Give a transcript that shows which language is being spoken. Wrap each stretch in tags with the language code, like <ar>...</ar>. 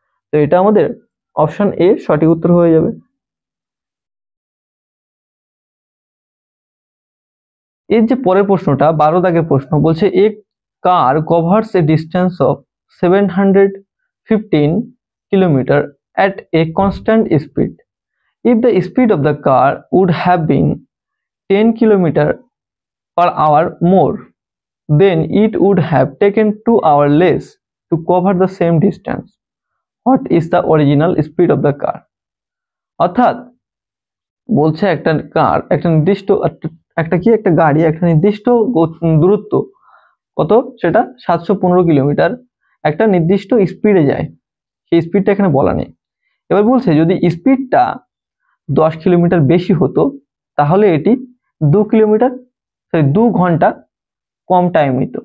<bn>তো এটা আমাদের অপশন এ সঠিক উত্তর হয়ে যাবে। এর যে পরের প্রশ্নটা 12 দাগের প্রশ্ন বলছে,</bn> <en>A car covers a distance of 715 kilometre at a constant speed. If the speed of the car would have been 10 kilometer per hour more, then it would have taken 2 hours less to cover the same distance. What is the original speed of the car?</en> <bn>অর্থাৎ বলছে একটা কার, একটা নির্দিষ্ট একটা গাড়ি একটা নির্দিষ্ট দূরত্ব কত, সেটা 715 কিলোমিটার একটা নির্দিষ্ট স্পিডে যায়, সেই স্পিডটা এখানে বলা নেই। এবার বলছে যদি স্পিডটা 10 কিলোমিটার বেশি হতো তাহলে এটি 2 ঘন্টা কম টাইম নিত।</bn>